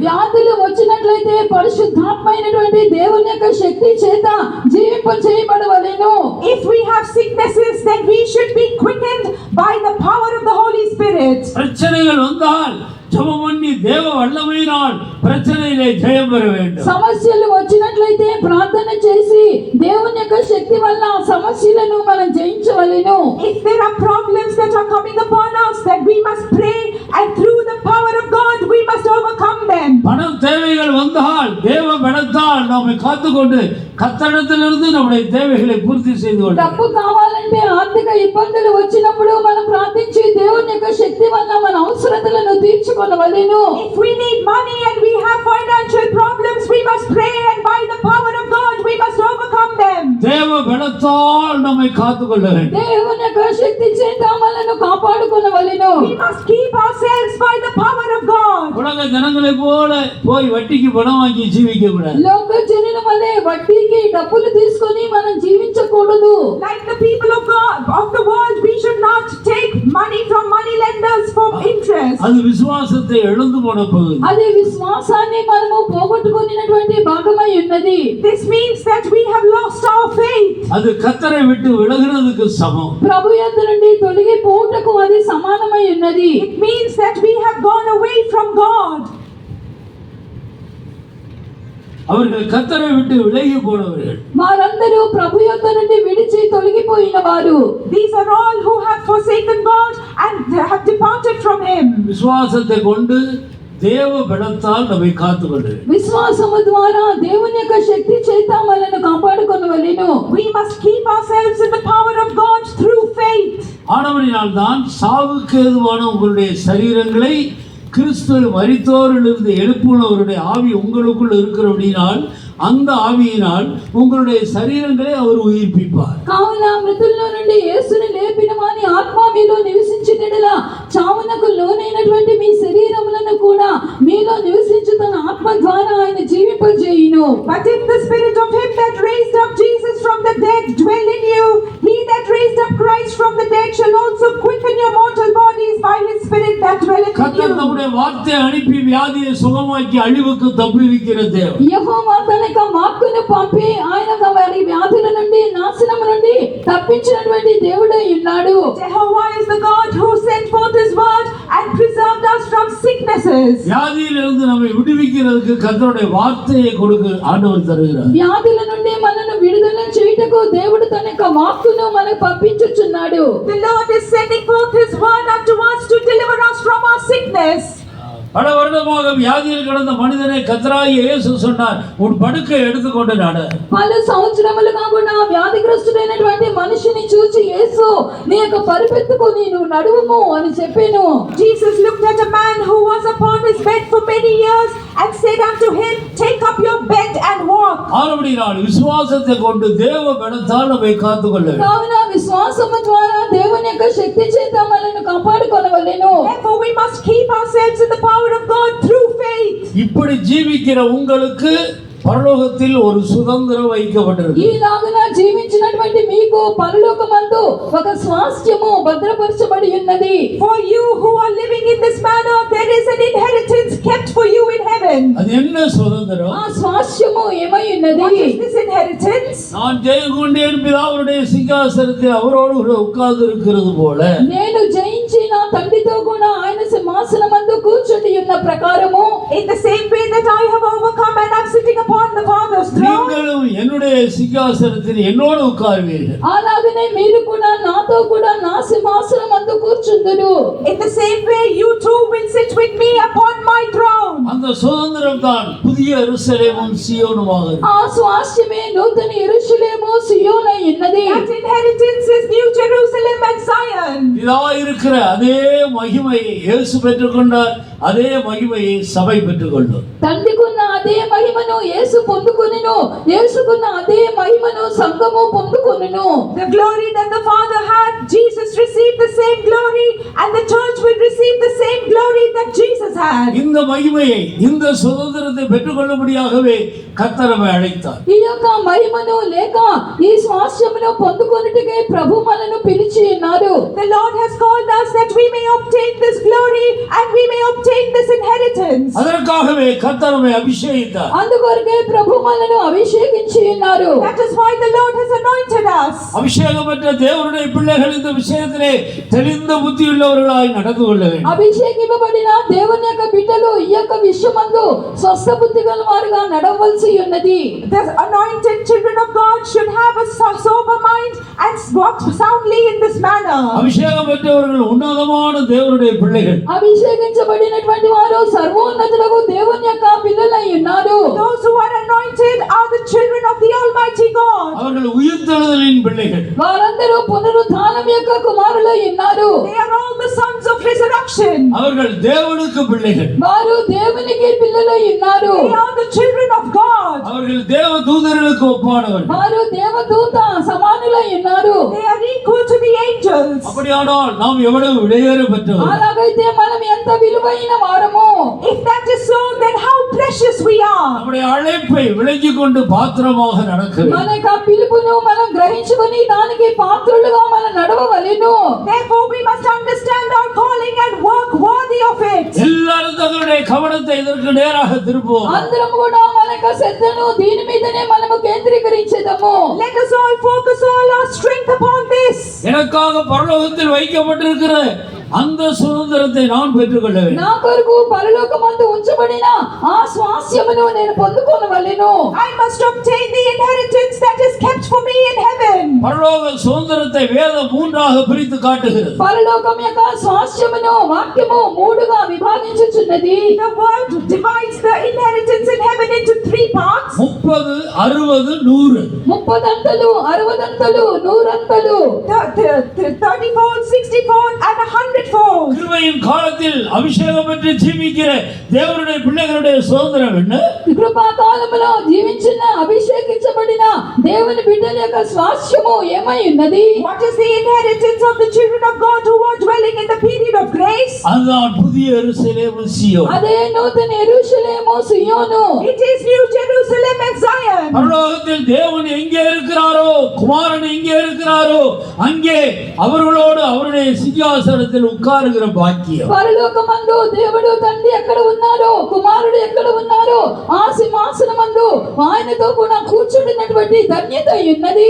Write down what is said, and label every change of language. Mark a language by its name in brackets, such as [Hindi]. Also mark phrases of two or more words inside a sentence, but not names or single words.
[Telugu] వ్యాధులు వచ్చినట్లయితే పరిశుద్ధాత్మైనటువంటి దేవుని యొక్క శక్తి చేత జీవింప చేయబడవలెను. [English] If we have sicknesses, then we should be quickened by the power of the Holy Spirit. [Tamil] பிரச்சனைகள் வந்தால் ஜெபம் பண்ணி தேவ வல்லமையினால் பிரச்சனையிலே ஜெயம் பெற வேண்டும். [Telugu] సమస్యలు వచ్చినట్లయితే ప్రార్థన చేసి దేవుని యొక్క శక్తి వల్ల ఆ సమస్యలను మనం జయించవలెను. [English] If there are problems that are coming upon us, then we must pray and through the power of God we must overcome them. [Tamil] பண தேவைகள் வந்தால் தேவ பலத்தால் நம்மை காத்துக்கொண்டு கர்த்தரிடத்திலிருந்து நம்முடைய தேவைகளை பூர்த்தி செய்து கொள்ள [Telugu] డబ్బు కావాలంటే ఆర్థిక ఇబ్బందులు వచ్చినప్పుడు మనం ప్రార్థించి దేవుని యొక్క శక్తి వల్ల మన అవసరతలను తీర్చుకొనవలెను. [English] If we need money and we have financial problems, we must pray and by the power of God we must overcome them. [Tamil] தேவ பலத்தால் நம்மை காத்துக்கொள்ள வேண்டும். [Telugu] దేవుని యొక్క శక్తి చేత మనల్ని కాపాడుకొనవలెను. [English] We must keep ourselves by the power of God. [Tamil] உலக ஜனங்களை போல போய் வட்டிக்கு பணம் வாங்கி ஜீவிக்க கூடாது. [Telugu] లోక జనుల వలె వడ్డీకి డబ్బులు తీసుకొని మనం జీవించకూడదు. [English] Like the people of God of the world, we should not take money from money lenders for interest. [Tamil] அது விசுவாசத்தை இழந்து போன பகுதி. [Telugu] అది విశ్వాసాన్ని మనము పోగొట్టుకున్నటువంటి భాగమై ఉన్నది. [English] This means that we have lost our faith. [Tamil] அது கர்த்தரை விட்டு விலகுறதுக்கு சமம். [Telugu] ప్రభు యొద్ద నుండి తొలగిపోవుటకు అది సమానమై ఉన్నది. [English] It means that we have gone away from God. [Tamil] அவர்கள் கர்த்தரை விட்டு விலகி போனவர்கள். [Telugu] వారందరూ ప్రభు యొద్ద నుండి విడిచి తొలగిపోయిన వారు. [English] These are all who have forsaken God and have departed from Him. [Tamil] விசுவாசத்தை கொண்டு தேவ பலத்தால் நம்மை காத்துக்கொண்டு. [Telugu] విశ్వాసము ద్వారా దేవుని యొక్క శక్తి చేత మనల్ని కాపాడుకొనవలెను. [English] We must keep ourselves in the power of God through faith. [Tamil] ஆனபடியால் தான் சாவுக்கு ஏதுவான உங்களுடைய சரீரங்களை கிறிஸ்து மரித்தோரிலிருந்து எழுப்புனவருடைய ஆவி உங்களுக்குள் இருக்கிறபடினால் அந்த ஆவியினால் உங்களுடைய சரீரங்களை அவர் உயிர்ப்பிப்பார். [Telugu] కావున మృతుల్లో నుండి యేసుని లేపిన వాని ఆత్మ మీలో నివసించినట్లుగా చావునకు లోనైనటువంటి మీ శరీరములను కూడా మీలో నివసించుతున్న ఆత్మ ద్వారా ఆయన జీవింపజేయును. [English] But if the spirit of him that raised up Jesus from the dead dwell in you, he that raised up Christ from the dead shall also quicken your mortal bodies by his spirit that dwelleth in [Tamil] கர்த்தர் [English] you. [Tamil] நம்முடைய வார்த்தையை அனுப்பி வியாதியை சுகமாக்கி அழிவுக்கு தப்புவிக்கிற தேவன். [Telugu] యెహోవా తన యొక్క వాక్కును పంపి ఆయన వారి వ్యాధుల నుండి నాశనము నుండి తప్పించినటువంటి దేవుడై ఉన్నాడు. [English] Jehovah is the God who sent forth his word and preserved us from sicknesses. [Tamil] வியாதியிலிருந்து நம்மை விடுவிக்கிறதுக்கு கர்த்தருடைய வார்த்தையை கொடுக்க ஆண்டவர் தருகிறார். [Telugu] వ్యాధుల నుండి మనను విడుదల చేయుటకు దేవుడు తన యొక్క వాక్కును మనకు పంపించుచున్నాడు. [English] The Lord is sending forth his word unto us to deliver us from our sickness. [Tamil] பல வருடமாக வியாதியில் கிடந்த மனிதனை கர்த்தராகிய இயேசு சொன்னார், உன் படுக்கை எடுத்துக்கொண்டு நட. [Telugu] పలు సంవత్సరములుగా కూడా వ్యాధిగ్రస్తుడైనటువంటి మనిషిని చూచి యేసు నీ యొక్క పరిపెత్తుకొని నువ్వు నడువుము అని చెప్పాను. [English] Jesus looked at a man who was upon his bed for many years and said unto him, take up your bed and walk. [Tamil] ஆனபடியால் விசுவாசத்தை கொண்டு தேவ பலத்தால் நம்மை காத்துக்கொள்ள வேண்டும். [Telugu] కావున విశ్వాసము ద్వారా దేవుని యొక్క శక్తి చేత మనల్ని కాపాడుకొనవలెను. [English] Therefore we must keep ourselves in the power of God through faith. [Tamil] இப்படி ஜீவிக்கிற உங்களுக்கு పరలోకத்தில் ஒரு சுதந்திரம் வைக்கப்பட்டிருக்கு. [Telugu] ఈలాగున జీవించినటువంటి మీకు పరలోకమందు ఒక స్వాస్థ్యము భద్రపరచబడి ఉన్నది. [English] For you who are living in this manner, there is an inheritance kept for you in heaven. [Tamil] அது என்ன சுதந்திரம்? [Telugu] ఆ స్వాస్థ్యము ఏమై ఉన్నది? [English] What is this inheritance? [Tamil] நான் ஜெயம் கொண்டேன் பிதாவுடைய சிங்காசனத்தில் அவரோடு கூட உட்கார்ந்து இருக்கிறது போல [Telugu] నేను జయించి నా తండ్రితో కూడా ఆయన సింహాసనమందు కూర్చుండి ఉన్న ప్రకారము [English] In the same way that I have overcome and am sitting upon the Father's throne, [Tamil] நீங்களும் என்னுடைய சிங்காசனத்தில் என்னோடு உட்காருவீர்கள். [Telugu] అలాగనే మీరు కూడా నాతో కూడా నా సింహాసనమందు కూర్చుందురు. [English] in the same way you too will sit with me upon my throne. [Tamil] அந்த சுதந்திரம் தான் புதிய எருசலேமும் சீயோனுமாக. [Telugu] ఆ స్వాస్థ్యమే నూతన యెరూషలేము సియోనై ఉన్నది. [English] That inheritance is New Jerusalem and Zion. [Tamil] இதா இருக்கிற அதே மகிமையை இயேசு பெற்றுக்கொண்டார், அதே மகிமையை சபை பெற்றுக்கொள்ளும். [Telugu] తండ్రికున్న అదే మహిమను యేసు పొందుకొనెను, యేసుకున్న అదే మహిమను సంఘము పొందుకొనెను. [English] The glory that the Father had, Jesus received the same glory, and the church will receive the same glory that Jesus had. [Tamil] இந்த மகிமையை இந்த சுதந்திரத்தை பெற்றுக்கொள்ளும்படியாகவே கர்த்தர் நம்மை அழைத்தார். [Telugu] ఈ యొక్క మహిమను లేక ఈ స్వాస్థ్యమును పొందుకొనుటకే ప్రభు మనను పిలిచి ఉన్నారు. [English] The Lord has called us that we may obtain this glory and we may obtain this inheritance. [Tamil] அதற்காகவே கர்த்தர் நம்மை அபிஷேகித்தார். [Telugu] అందుకొరకే ప్రభు మనను అభిషేకించి ఉన్నారు. [English] That is why the Lord has anointed us. [Tamil] அபிஷேகம் பெற்ற தேவனுடைய பிள்ளைகள் இந்த விஷயத்திலே தெளிந்த புத்தியுள்ளவர்களாய் நடந்து கொள்ள வேண்டும். [Telugu] అభిషేకింపబడిన దేవుని యొక్క బిడ్డలు ఈ యొక్క విషయమందు స్వస్థ బుద్ధి గల వారుగా నడవలసి ఉన్నది. [English] The anointed children of God should have a sober mind and walk soundly in this manner. [Tamil] அபிஷேகம் பெற்றவர்கள் உன்னதமான தேவனுடைய பிள்ளைகள். [Telugu] అభిషేకించబడినటువంటి వారు సర్వోన్నతులకు దేవుని యొక్క పిల్లలై ఉన్నారు. [English] Those who are anointed are the children of the Almighty God. [Tamil] அவர்கள் உயிர்த்தெழுதலின் பிள்ளைகள். [Telugu] వారందరూ పునరుత్థానం యొక్క కుమారులై ఉన్నారు. [English] They are all the sons of resurrection. [Tamil] அவர்கள் தேவனுக்கு பிள்ளைகள். [Telugu] వారు దేవునికి పిల్లలై ఉన్నారు. [English] They are the children of God. [Tamil] அவர்கள் தேவ தூதர்களுக்கு ஒப்பானவர்கள். [Telugu] వారు దేవదూత సమానులై ఉన్నారు. [English] They are equal to the angels. [Tamil] அப்படியானால் நாம் எவ்வளவு விலையேற பெற்றவர்கள். [Telugu] అలాగైతే మనం ఎంత విలువైన వారము. [English] If that is so, then how precious we are. [Tamil] நம்முடைய அழைப்பை விளங்கிக் கொண்டு பாத்திரமாக நடக்க வேண்டும். [Telugu] మన యొక్క పిలుపును మనం గ్రహించుకొని దానికి పాత్రులుగా మనం నడవవలెను. [English] Therefore, we must understand our calling and work worthy of it. [Tamil] எல்லாரும் தங்களுடைய கவனத்தை இதற்கு நேராக திருப்புவோம். [Telugu] అందరం కూడా మన యొక్క శ్రద్ధను దీని మీదనే మనము కేంద్రీకరించేదము. [English] Let us all focus all our strength upon this. [Tamil] எனக்காக பரலோகத்தில் வைக்கப்பட்டிருக்கிற அந்த சுதந்திரத்தை நான் பெற்றுக்கொள்ள வேண்டும். [Telugu] నా కొరకు పరలోకమందు ఉంచబడిన ఆ స్వాస్యమును నేను పొందుకొనవలెను. [English] I must obtain the inheritance that is kept for me in heaven. [Tamil] பரலோக சுதந்திரத்தை வேதம் மூன்றாக பிரித்து காட்டுகிறது. [Telugu] పరలోకం యొక్క స్వాస్యమును వాక్యము మూడుగా విభాగించుచున్నది. [English] The word divides the inheritance in heaven into 3 parts. 30, 60, 100. [Telugu] 30 అంతలు, 60 అంతలు, 100 అంతలు. [English] 30-fold, 60-fold and 100-fold. [Tamil] கிருபையின் காலத்தில் அபிஷேகம் பெற்று ஜீவிக்கிற தேவனுடைய பிள்ளைகளுடைய சுதந்திரம் என்ன? [Telugu] కృపా కాలములో జీవించిన అభిషేకించబడిన దేవుని బిడ్డల యొక్క స్వాస్యము ఏమై ఉన్నది? [English] What is the inheritance of the children of God who are dwelling in the period of grace? [Tamil] அதுதான் புதிய எருசலேம் சீயோன். [Telugu] అదే నూతన యెరూషలేము సియోను. [English] It is New Jerusalem and Zion. [Tamil] பரலோகத்தில் தேவன் எங்கே இருக்கிறாரோ, குமாரன் எங்கே இருக்கிறாரோ, அங்கே அவர்களோடு அவருடைய சிங்காசனத்தில் உட்காருகிற பாக்கியம். [Telugu] పరలోకమందు దేవుడు తండ్రి ఎక్కడ ఉన్నారో, కుమారుడు ఎక్కడ ఉన్నారో ఆ సింహాసనమందు ఆయనతో కూడా కూర్చుంటున్నటువంటి ధన్యత ఉన్నది.